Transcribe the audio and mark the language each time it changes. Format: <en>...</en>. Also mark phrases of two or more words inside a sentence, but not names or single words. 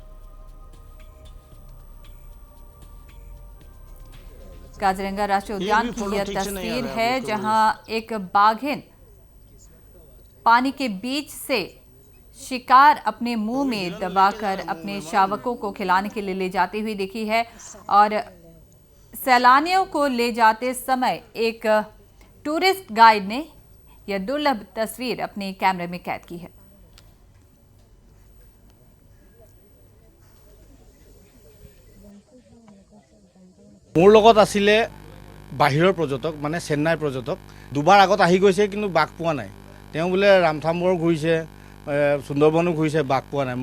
<hi>काजीरंगा राष्ट्रीय उद्यान की यह तस्वीर है जहां एक बाघिन पानी के बीच से शिकार अपने मुंह में दबाकर अपने शावकों को खिलाने के लिए ले जाती हुई दिखी है और सैलानियों को ले जाते समय एक टूरिस्ट गाइड ने यह दुर्लभ तस्वीर अपने कैमरे में कैद की है।</hi> <as>মোৰ লগত আছিলে বাহিৰৰ পৰ্যটক মানে চেন্নাইৰ পৰ্যটক দুবাৰ আগত আহি গৈছে কিন্তু বাঘ পোৱা নাই। তেওঁ বোলে ৰামথাম্বৰ ঘূৰিছে সুন্দৰবনো ঘূৰিছে বাঘ পোৱা নাই।</as>